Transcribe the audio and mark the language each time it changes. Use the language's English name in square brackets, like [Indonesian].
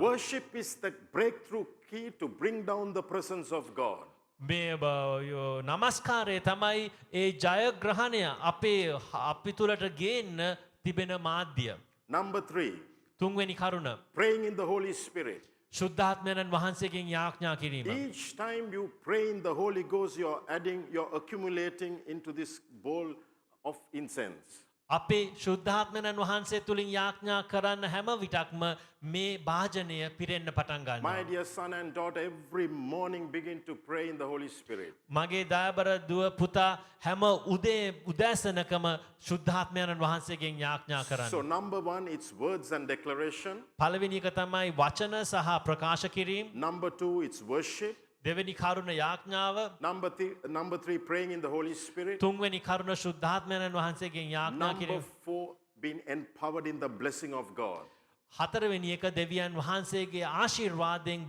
[English] Worship is the breakthrough key to bring down the presence of God. [Sinhala] මේ නමස්කාරය තමයි ඒ ජයග්‍රහණය අපි තුලට ගේන්න තිබෙන මාධ්‍ය. [English] Number 3, [Sinhala] තුන්වෙනි කරුණ [English] praying in the Holy Spirit. [Sinhala] ශුද්ධාත්මයන් වහන්සේගෙන් යාඥා කිරීම. [English] Each time you pray in the Holy Ghost, you're accumulating into this bowl of incense. [Sinhala] අපි ශුද්ධාත්මයන් වහන්සේ තුලින් යාඥා කරන්න හැම විටක්ම මේ භාජනය පිරෙන්න පටන් ගන්නවා. [English] My dear son and daughter, every morning begin to pray in the Holy Spirit. [Sinhala] මගේ දයාබර දුව පුතා හැම උදෑසනකම ශුද්ධාත්මයන් වහන්සේගෙන් යාඥා කරන්න. [English] So number 1, it's words and declaration. [Sinhala] පළවෙනි එක තමයි වචන සහ ප්‍රකාශ කිරීම. [English] Number 2, it's worship. [Sinhala] දෙවෙනි කරුණ යාඥාව. [English] Number 3, praying in the Holy Spirit. [Sinhala] තුන්වෙනි කරුණ ශුද්ධාත්මයන් වහන්සේගෙන් යාඥා [English] Number [Sinhala] කිරීම. [English] 4, being empowered in the blessing of God. [Sinhala] හතරවෙනි එක දෙවියන් වහන්සේගේ ආශිර්වාදයෙන්